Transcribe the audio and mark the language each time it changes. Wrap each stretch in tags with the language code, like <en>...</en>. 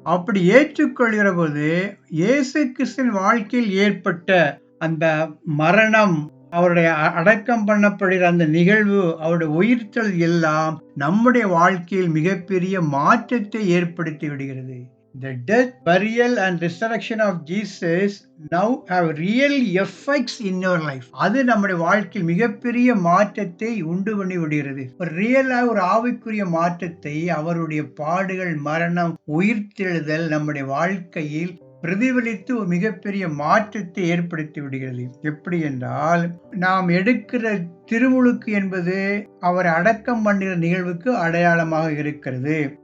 <ta>அப்படி ஏற்றுக்கொள்கிற போது இயேசு கிறிஸ்துவின் வாழ்க்கையில் ஏற்பட்ட அந்த மரணம், அவருடைய அடக்கம் பண்ணப்படுகிற அந்த நிகழ்வு, அவருடைய உயிர்த்தல் எல்லாம் நம்முடைய வாழ்க்கையில் மிகப்பெரிய மாற்றத்தை ஏற்படுத்தி விடுகிறது.</ta> <en>The death, burial and resurrection of Jesus now have real effects in your life.</en> <ta>அது நம்முடைய வாழ்க்கையில் மிகப்பெரிய மாற்றத்தை உண்டு பண்ணி விடுகிறது. ஒரு ரியலாக ஒரு ஆவிக்குரிய மாற்றத்தை அவருடைய பாடுகள், மரணம், உயிர்த்தெழுதல் நம்முடைய வாழ்க்கையில் பிரதிபலித்து ஒரு மிகப்பெரிய மாற்றத்தை ஏற்படுத்தி விடுகிறது. எப்படி என்றால், நாம் எடுக்கிற திருமுழுக்கு என்பது அவர் அடக்கம் பண்ணுகிற நிகழ்வுக்கு அடையாளமாக இருக்கிறது.</ta>